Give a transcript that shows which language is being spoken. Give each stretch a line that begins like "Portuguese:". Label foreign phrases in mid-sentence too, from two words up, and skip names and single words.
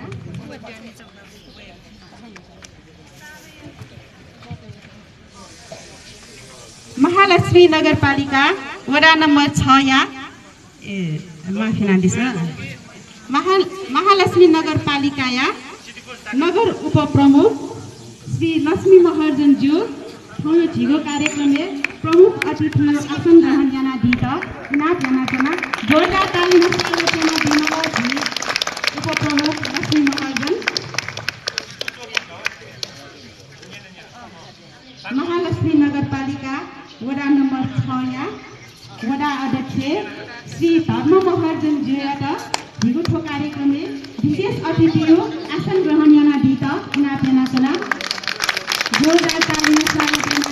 Newari: महालक्ष्मी नगरपालिका वडा नम्बर 6 या माफी नादिस महालक्ष्मी नगरपालिका या नगर उपप्रमुख श्री लक्ष्मी महर्जन ज्यू ठौँ झिगो कार्यक्रमले प्रमुख अतिथि आसन ग्रहण याना दित इनाप याना चना जोरदार तालीमा स्वागत दिन उपप्रमुख लक्ष्मी महर्जन महालक्ष्मी नगरपालिका वडा नम्बर 6 या वडा अध्यक्ष श्री धर्म महर्जन ज्यूबाट झिगो कार्यक्रमले विशेष अतिथि आसन ग्रहण याना दित इनाप याना चना जोरदार तालीमा स्वागत